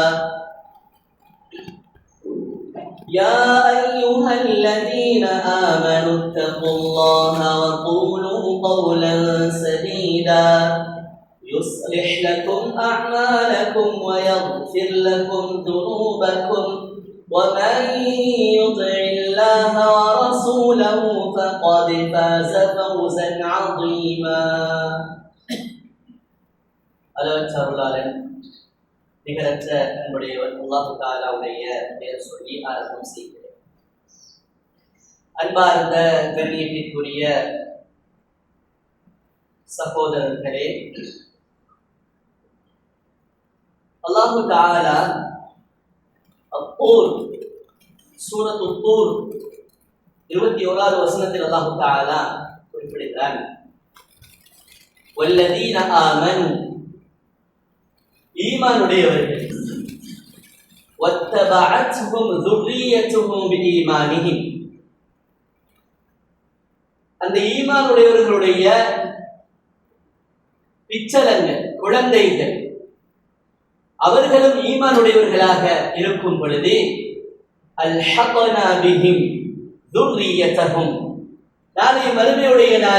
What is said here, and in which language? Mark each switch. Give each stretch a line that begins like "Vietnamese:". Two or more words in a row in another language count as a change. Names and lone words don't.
Arabic: يا أيها الذين آمنوا اتقوا الله وقولوا قولا سديدا يصلح لكم أعمالكم ويغفر لكم ذنوبكم ومن يطع الله ورسوله فقد فاز فوزا عظيما.
Tamil: அளவற்ற அருளாளன் நிகரற்ற அன்புடையவர் அல்லாஹ் தஆலாவுடைய பெயர் சொல்லி ஆரம்பம் செய்கிறேன். அன்பார்ந்த கண்ணியத்திற்குரிய சகோதரர்களே, அல்லாஹ் தஆலா அத்தூர் சூரத்துத் தூர் 21வது வசனத்தில் அல்லாஹ் தஆலா குறிப்பிடுகிறார்,
Arabic: والذين آمنوا, ஈமானுடையவர்கள், வத்தபஅத்ஹும் ذُرِّيَّتُهُم بِإِيمَانِهِمْ,
Tamil: அந்த ஈமானுடையவர்களுடைய பிச்சலங்கள் குழந்தைகள் அவர்களும் ஈமானுடையவர்களாக இருக்கும் பொழுது
Arabic: ألحقنا بهم ذريتهم,
Tamil: நாளை மறுமையுடைய